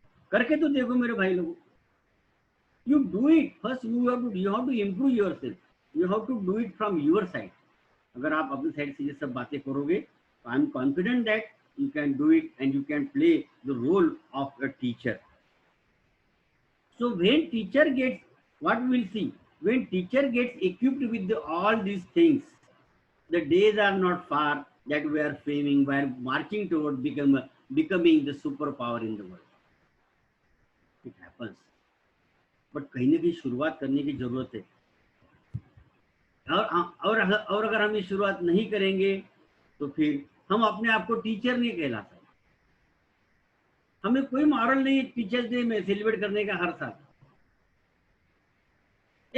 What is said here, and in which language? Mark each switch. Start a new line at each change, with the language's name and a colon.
Hindi: करके तो देखो मेरे भाई लोगों,
English: You do it first, you have to improve yourself, you have to do it from your side.
Hindi: अगर आप अपनी साइड से ये सब बातें करोगे तो
English: I am confident that you can do it and you can play the role of a teacher. So when teacher gets, what we will see, when teacher gets equipped with all these things, the days are not far that we are framing, we are marching toward becoming the superpower in the world. It happens, but
Hindi: कहीं ना कहीं शुरुआत करने की जरूरत है। और अगर हम ये शुरुआत नहीं करेंगे तो फिर हम अपने आप को टीचर नहीं कहला सकते। हमें कोई मॉरल नहीं है टीचर्स डे में सेलिब्रेट करने का हर साल।